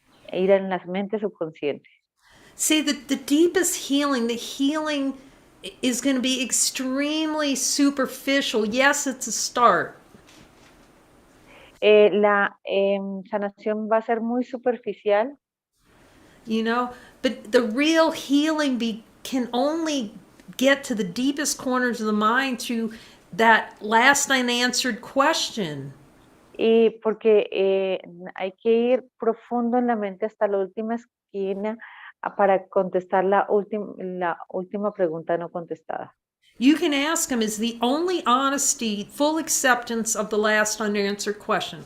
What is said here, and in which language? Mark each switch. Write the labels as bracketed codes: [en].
[es] Ir en la mente subconsciente. [en] See, the deepest healing, the healing is going to be extremely superficial. Yes, it's a start. [es] La sanación va a ser muy superficial. [en] You know, but the real healing can only get to the deepest corners of the mind through that last unanswered question. [es] Y porque hay que ir profundo en la mente hasta la última esquina para contestar la última pregunta no contestada. [en] You can ask him, is the only honesty full acceptance of the last unanswered question?